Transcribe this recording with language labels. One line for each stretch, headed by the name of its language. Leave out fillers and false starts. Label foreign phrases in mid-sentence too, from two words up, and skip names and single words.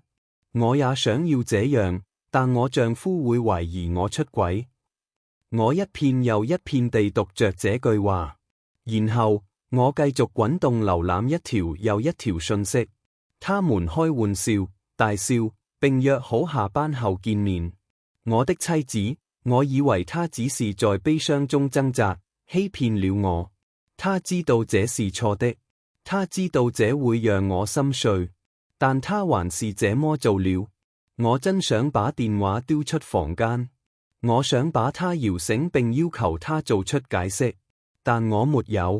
Chinese: 我也想要這樣，但我丈夫會懷疑我出軌。我一片又一片地讀着這句話，然後我繼續滾動瀏覽一條又一條訊息。他們開玩笑、大笑，並約好下班後見面。我的妻子，我以為她只是在悲傷中掙扎，欺騙了我。她知道這是錯的，她知道這會讓我心碎，但她還是這麼做了。我真想把電話丟出房間，我想把她搖醒並要求她做出解釋，但我沒有。